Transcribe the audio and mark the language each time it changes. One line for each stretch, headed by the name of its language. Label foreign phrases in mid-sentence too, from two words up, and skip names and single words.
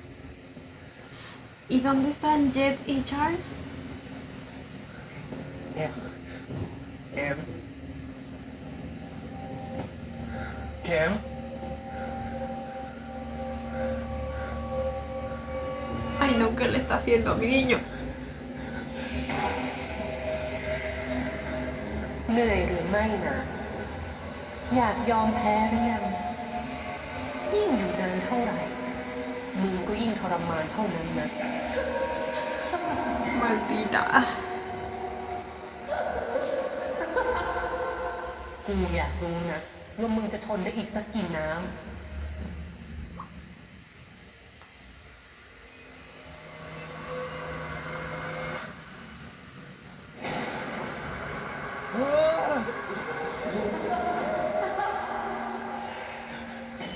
Spanish: ¿Y dónde están Jet y Charles? Ken? Ken? Ken? Ay, no, ¿qué le está haciendo a mi niño?
Thai: เหนื่อยหรือไม่นะ อยากยอมแพ้หรือยังยิ่งอยู่นานเท่าไหร่มึงก็ยิ่งทรมานเท่านั้นนะ
Spanish: Maldita.
Thai: กูอยากรู้นะว่ามึงจะทนได้อีกสักกี่น้ำ
Spanish: ¿Y